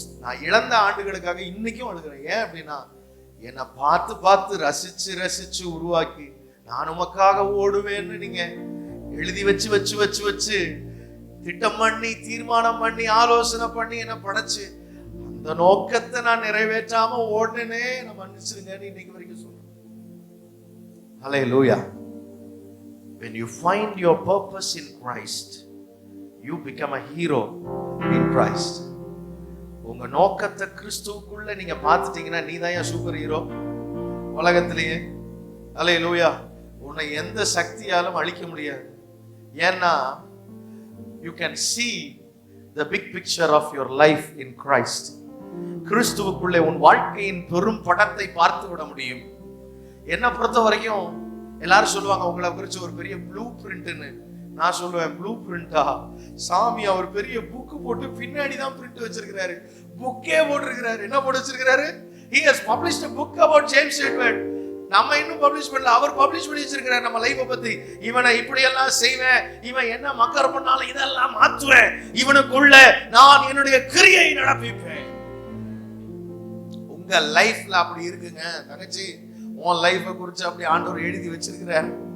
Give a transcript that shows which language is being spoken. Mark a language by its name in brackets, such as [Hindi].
[Tamil] நான் இழந்த ஆண்டுகளுக்காக இன்னைக்கும் அழுகிறேன். ஏன் அப்படின்னா, என்னை பார்த்து பார்த்து ரசிச்சு ரசிச்சு உருவாக்கி நான் உமக்காக ஓடுவேன்னு நீங்க எழுதி வச்சு வச்சு வச்சு வச்சு திட்டம் பண்ணி தீர்மானம் பண்ணி ஆலோசனை பண்ணி என்ன படைச்சு அந்த நோக்கத்தை நான் நிறைவேற்றாம ஓடுனே நான் மன்னிச்சிருங்கன்னு இன்னைக்கு வரைக்கும் சொல்றேன். [English] Hallelujah. When you find your purpose in Christ, you become a hero in Christ. [Tamil] உங்க நோக்கத்தை கிறிஸ்துவுக்குள்ள நீங்க பார்த்துட்டீங்கன்னா நீ தான் சூப்பர் ஹீரோ உலகத்திலேயே. அல்லேலூயா. உன்னை எந்த சக்தியாலும் அழிக்க முடியாது. [English] ஏன்னா you can see the big picture of your life in Christ. [Tamil] கிறிஸ்துவுக்குள்ளே உன் வாழ்க்கையின் பெரும் படத்தை பார்த்து விட முடியும். என்ன பொறுத்த வரைக்கும் எல்லாரும் சொல்லுவாங்க உங்களை குறிச்சு ஒரு பெரிய ப்ளூ பிரிண்ட்னு. நான் சொல்லுவேன், ப்ளூ பிரிண்டா? சாமி அவர் பெரிய புக்கு போட்டு பின்னாடி தான் பிரிண்ட் வச்சிருக்கிறாரு, புக்கே போட்டிருக்கிறாரு. என்ன போட்டு வச்சிருக்கிறாரு? [English] He has published a book about James Edward. [Tamil] நம்ம இன்னும் பப்ளிஷ் பண்ணல, அவர் பப்ளிஷ் பண்ணி வச்சிருக்கிறார் நம்ம லைஃபை பத்தி. இவனை இப்படி எல்லாம் செய்வேன், இவன் என்ன மக்கர் பண்ணாலும் இதெல்லாம் மாத்துவேன், இவனுக்குள்ள நான் என்னுடைய கிரியை நடப்பிப்பேன். உங்க லைஃப்ல அப்படி இருக்குங்க தங்கச்சி, உன் லைஃபை குறிச்சு அப்படி ஆண்டவர் எழுதி வச்சிருக்கிறார்.